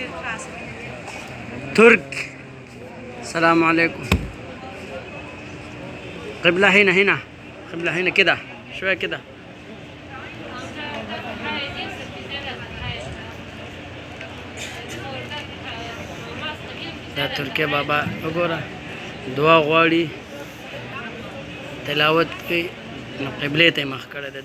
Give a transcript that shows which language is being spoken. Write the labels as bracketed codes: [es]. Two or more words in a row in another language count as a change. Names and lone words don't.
[ar] ترك. السلام عليكم. قبلة هنا قبلة هنا كده شوية كده. [ps] دا ترکیه بابا وګوره دعا غواړي تلاوت کوي نو قبلې ته مخ کړی دی.